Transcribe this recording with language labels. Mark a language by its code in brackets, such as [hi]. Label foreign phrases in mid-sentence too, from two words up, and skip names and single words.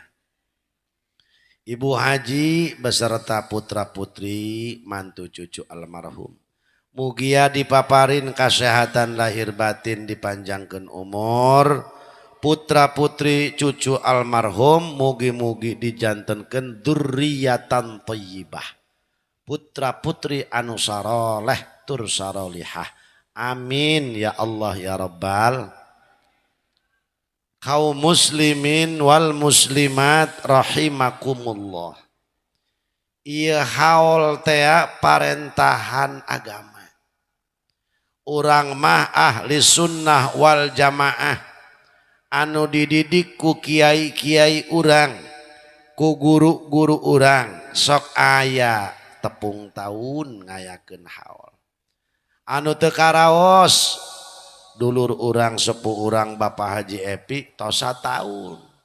[su] Ibu Haji beserta putra putri mantu cucu almarhum mugia dipaparin kasehatan lahir batin, dipanjangkeun umur, putra putri cucu almarhum mugi-mugi dijantenkeun [ar] ذرية طيبة, [su] putra putri anu saroleh tur sarolihah, [ar] آمين يا الله يا رب. [su] Kaum [ar] المسلمين والمسلمات رحمكم الله, [su] ieu haul teh parentahan agama, urang mah [ar] أهل السنة والجماعة [su] anu dididik ku kiai-kiai urang ku guru-guru urang sok aya tepung tahun ngayakeun haul anu teu karaos dulur urang sepuh urang Bapak Haji Epi tos tahun.